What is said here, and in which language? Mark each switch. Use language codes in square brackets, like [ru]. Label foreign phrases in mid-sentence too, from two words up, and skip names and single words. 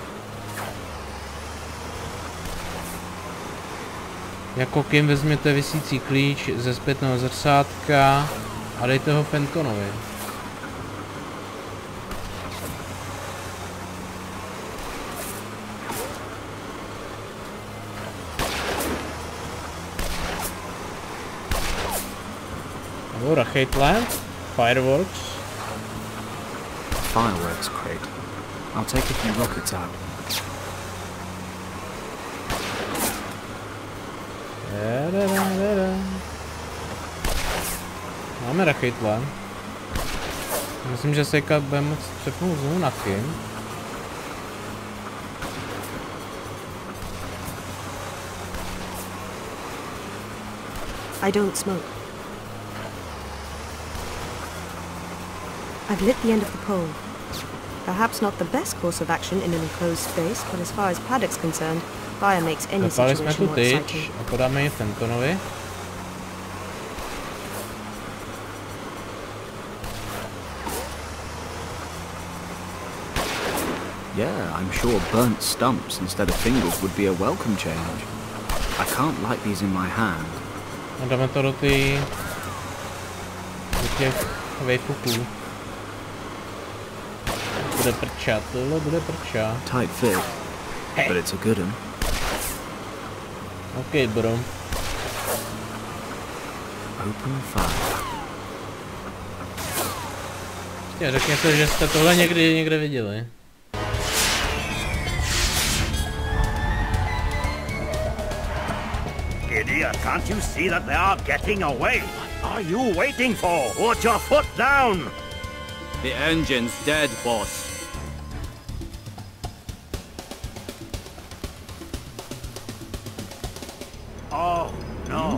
[cs] Jako Kim vezměte visící klíč ze zpětného zrcátka a dejte ho Fentonovi. Nebo Rachate Lamp, Fireworks. [en] Fireworks crate. I'll take a few rockets out. [cs] Máme Rachate Lamp. Myslím, že se bude moc přepnout znovu na Kim. [en] I don't smoke. I've lit the end of the pole. Perhaps not the best course of action in an enclosed space, but as far as Paddock's concerned, fire makes any [cs] Zapali jsme tu [en] situation more [cs] tyč [en] exciting. [cs] a podáme ji Fentonovi. [en] Yeah, I'm sure burnt stumps instead of fingers would be a welcome change. I can't light these in my hand. [cs] A dáme to do těch vejfuků. Bude prčat, tohle bude prčat. [en] Tight fit, but it's a good one. OK, bro. Open fire. [cs] Řekněte, že jste tohle někde viděli. [en] Idiot, can't you see that they are getting away? What are you waiting for? Put your foot down! The engine's dead, boss. Oh, no.